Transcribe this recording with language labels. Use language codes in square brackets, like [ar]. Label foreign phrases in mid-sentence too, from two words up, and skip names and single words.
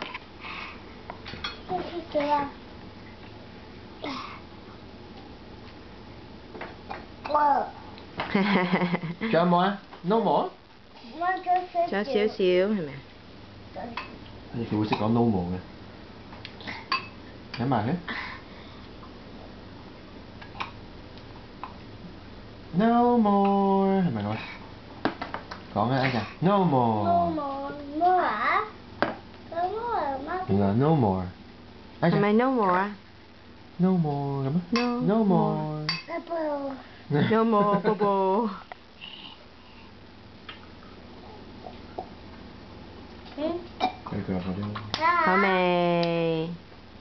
[yue] 仲有冇啊 ？ [en] No more？ [yue] 仲有少少係咪？佢會識講 [en] no more [yue] 嘅。飲埋佢。 [en] No more [yue] 係咪我？講啊，阿強 [en] No more。 [yue] 原來 [en] no more。 [yue] 係咪 [en] no more [yue] 啊？ [en] No more [yue] 咁啊 [en] ？No more。 No more， [yue] 寶寶。佢話嗰啲。好未？